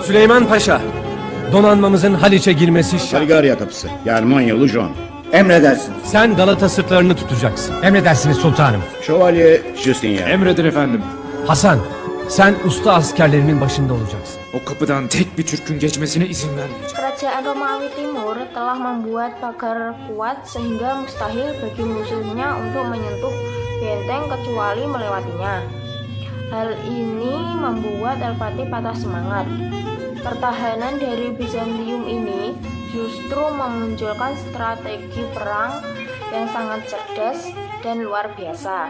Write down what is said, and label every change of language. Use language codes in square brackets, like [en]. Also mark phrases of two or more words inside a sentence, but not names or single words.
[tr] Süleyman Paşa, donanmamızın Haliç'e girmesi şart. Saligaria kapısı. Germanyalı John. Emredersin. Sen Galata sırtlarını tutacaksın. Emredersiniz sultanım. Şövalye Justinien. Emredin efendim. Hasan, sen usta askerlerinin başında olacaksın. O kapıdan tek bir Türk'ün geçmesine izin vermeyeceğim. [id] Kerajaan Romawi Timur telah membuat pagar kuat sehingga mustahil bagi musuhnya untuk menyentuh benteng kecuali melewatinya. Hal ini membuat Al-Fatih patah semangat. Pertahanan dari Bizantium ini justru memunculkan strategi perang yang sangat cerdas dan luar biasa.